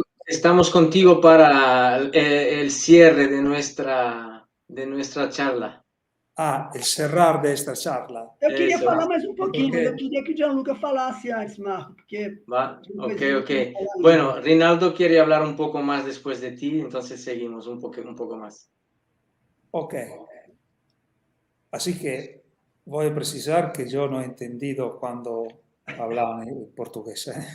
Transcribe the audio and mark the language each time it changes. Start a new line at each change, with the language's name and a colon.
Spanish: Estamos contigo para el cierre de nuestra charla. el cerrar de esta charla.
Portuguese: Eu queria
Spanish: Eso
Portuguese: falar
Spanish: es.
Portuguese: mais um pouquinho, mas eu queria que o Gianluca falasse antes, Marco, porque... Va, ok.
Spanish: Bueno, Rinaldo quiere hablar un poco más después de ti, entonces seguimos un poco más. Ok. Así que voy a precisar que yo no he entendido cuando hablaban en portugués.